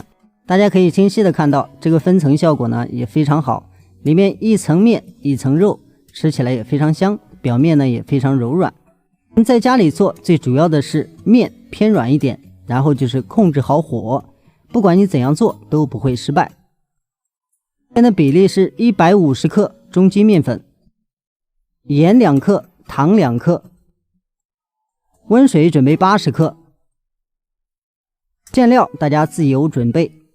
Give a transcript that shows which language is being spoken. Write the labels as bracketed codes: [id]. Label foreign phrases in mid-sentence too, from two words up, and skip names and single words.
[zh] 大家可以清晰的看到，這個分層效果呢也非常好，裡面一層面一層肉，吃起來也非常香，表面呢也非常柔軟。在家裡做最主要的是面偏軟一點，然後就是控制好火，不管你怎樣做都不會失敗。現在比例是150克中筋麵粉鹽2克，糖2克，溫水準備80克。醬料大家自由準備。